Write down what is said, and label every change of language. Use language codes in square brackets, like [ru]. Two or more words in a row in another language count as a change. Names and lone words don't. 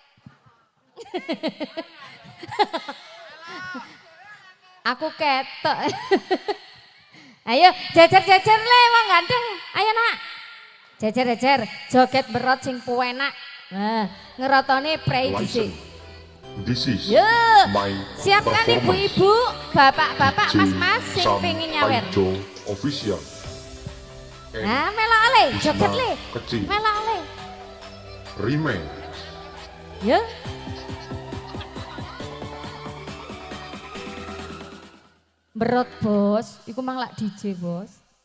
[jv] Aku ketok. Ayo jejer le wong ganteng. Ayo nak. Jejer joget berot sing puenak. Nah, ngerotone prei dhisik. [en] This is my [id] siapkan ibu-ibu, bapak-bapak, [jv] mas-mas sing pengin nyawer. Official. Nah, melok le, joget le. Melok le. Rime. Ya. Berot bos, iku mang lak DJ bos.